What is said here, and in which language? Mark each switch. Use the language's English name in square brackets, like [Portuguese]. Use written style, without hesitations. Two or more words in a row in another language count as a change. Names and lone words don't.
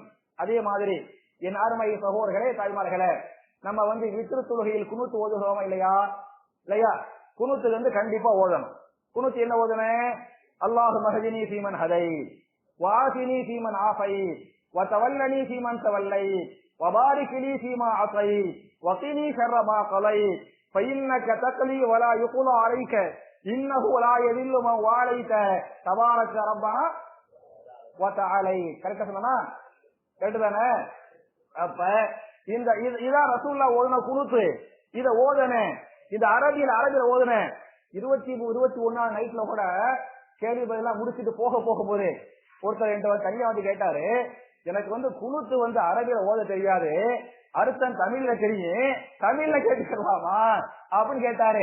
[Tamil] அதே மாதிரி என் அருமை சகோதரர்களே தாய்மார்களே, நம்ம வித்ரு தொழுகையில் குனூத் ஓதுகிறோமா இல்லையா? இல்லையா? குனூத்துல கண்டிப்பா ஓதணும். குனூத் என்ன ஓதணும்? [Arabic] اللهم اهدني فيمن هديت وعافني فيمن عافيت وتولني فيمن توليت وبارك لي فيما أعطيت وقني شر ما قضيت فإنك تقضي ولا يقضى عليك إنه لا يذل من واليت تبارك ربنا وتعالى. [Tamil] கரெக்டா சொன்னா கரெக்ட் தானே? அப்ப இந்த இதான் ரசூலுல்லாஹ் ஓதுன குனூத். இத ஓதனே இந்த அரபியில ஓதனே 21 நைட்ல கூட கேள்வி பதிலாம் முடிச்சுட்டு போகும்போது ஒருத்தர் என்கிட்ட தனியா கேட்டாரு, எனக்கு குனூத்து அரபியில ஓத தெரியாது, அர்த்தம் தமிழ்ல தெரியும், தமிழ்ல கேட்டுக்கலாமா அப்படின்னு கேட்டாரு.